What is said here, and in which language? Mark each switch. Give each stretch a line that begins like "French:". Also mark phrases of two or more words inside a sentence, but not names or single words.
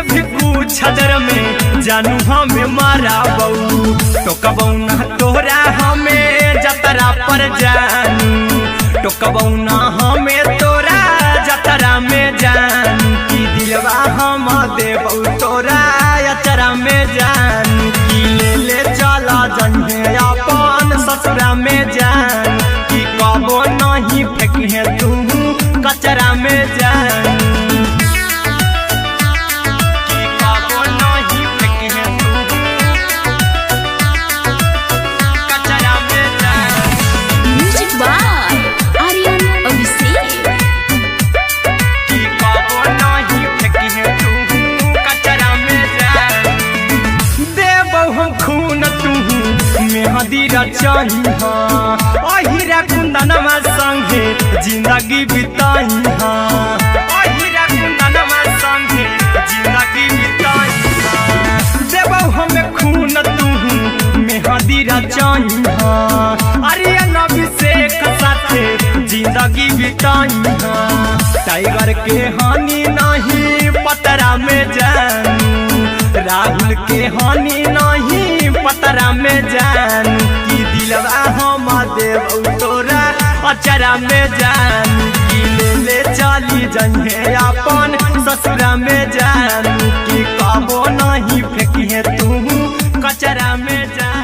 Angika: भी पूछ देर में जानू हमें माराबौ, टोकबौ ना तोरा हमें जतरा पर जानू, टोकबौ ना हमें तोरा जतरा में जानू, की दिलवा हम देबौ तोरा अचरा में जान, की ले ले चला जइहे अपन ससुरा में जान, की कबो नहीं फेंकिहे तू कचरा में जान, की कबो नहीं फेंकिहे तू कचरा में जान।
English: music by आर्यन अभिषेक,
Angika: की कबो नहीं फेंकिहे तू कचरा में जान, देबौ हम खून तू मेहदी रचइहा, अहिरा कुंदनमा संगे जिंदगी बिताइहा, अहिरा कुंदनमा संगे जिंदगी बिताइहा, देबौ हम खून तू मेहदी रचइहा, आर्यन अभिषेक साथे जिंदगी बिताइहा, टाइगर के हानि नहीं पतरा में जानू, राहुल के हानि नहीं पतरा में जानू, की दिलवा हम देबौ तोरा अचरा में जानू, की ले ले चली जइहे अपन ससुरा में जानू, की कबो नहीं फेंकिहे तू कचरा में।